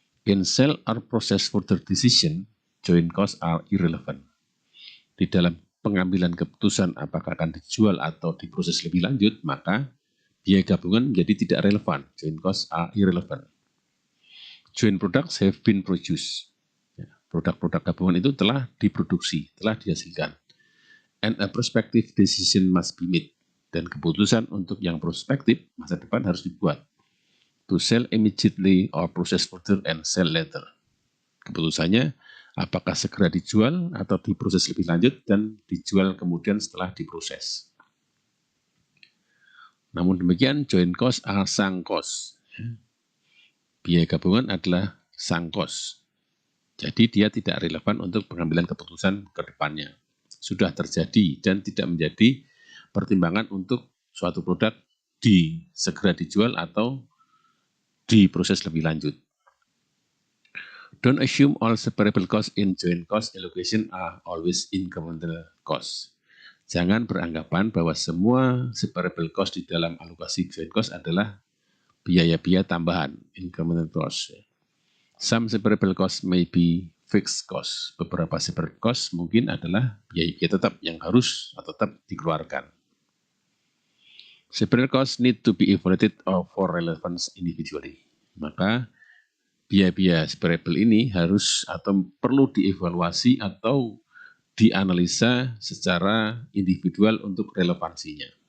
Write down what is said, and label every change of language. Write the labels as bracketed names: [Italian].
[English] In sell or process further decision, joint costs are irrelevant. [Indonesian] Di dalam pengambilan keputusan apakah akan dijual atau diproses lebih lanjut, maka biaya gabungan menjadi tidak relevan. [English] Joint costs are irrelevant. Joint products have been produced. [Indonesian] Produk-produk gabungan itu telah diproduksi, telah dihasilkan. [English] And a prospective decision must be made. [Indonesian] Dan keputusan untuk yang prospektif masa depan harus dibuat. [English] To sell immediately or process further and sell later. [Indonesian] Keputusannya apakah segera dijual atau diproses lebih lanjut dan dijual kemudian setelah diproses. Namun demikian, [English] joint cost are sunk cost. [Indonesian] Biaya gabungan adalah sunk cost. Jadi dia tidak relevan untuk pengambilan keputusan ke depannya. Sudah terjadi dan tidak menjadi pertimbangan untuk suatu produk segera dijual atau diproses lebih lanjut. [English] Don't assume all separable costs in joint cost allocation are always incremental costs. [Indonesian] Jangan beranggapan bahwa semua separable cost di dalam alokasi joint cost adalah biaya-biaya tambahan, incremental cost. [English] Some separable costs may be fixed cost. [Indonesian] Beberapa separate cost mungkin adalah biaya tetap yang harus atau tetap dikeluarkan. [English] Separate cost need to be evaluated for relevance individually. [Indonesian] Maka biaya-biaya separable ini harus atau perlu dievaluasi atau dianalisa secara individual untuk relevansinya.